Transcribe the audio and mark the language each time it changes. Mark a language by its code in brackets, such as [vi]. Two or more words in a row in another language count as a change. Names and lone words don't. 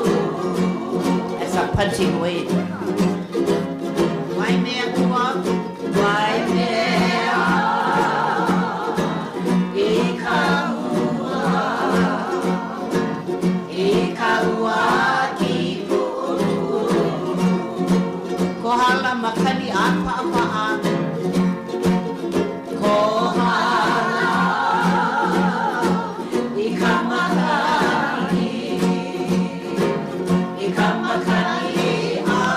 [en] That's a punching weight. [haw] Waimea ua, Waimea I ka Kohala makani apa apaan. Kohala ikamakani apa